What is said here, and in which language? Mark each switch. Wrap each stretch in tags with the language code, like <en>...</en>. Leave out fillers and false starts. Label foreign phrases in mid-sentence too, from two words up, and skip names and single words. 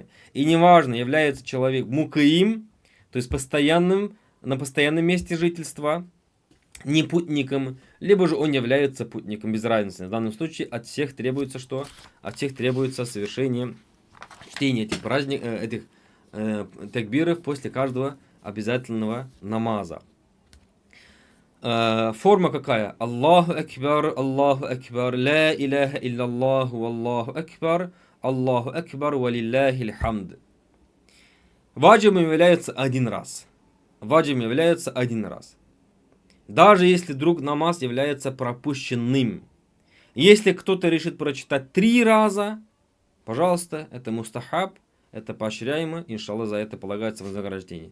<ru>И неважно, является человек мукаим, то есть на постоянном месте жительства, не путником, либо же он является путником, без разницы. В данном случае от всех требуется что? От всех требуется совершение чтения этих такбиров после каждого обязательного намаза. Форма какая?</ru> <ar>الله أكبر لا إله إلا الله الله أكبر ولله الحمد.</ar> <ru>Ваджибом является один раз. Ваджибом является один раз. Даже если вдруг намаз является пропущенным. Если кто-то решит прочитать 3 раза, пожалуйста, это мустахаб, это поощряемо, иншаллах, за это полагается вознаграждение.</ru>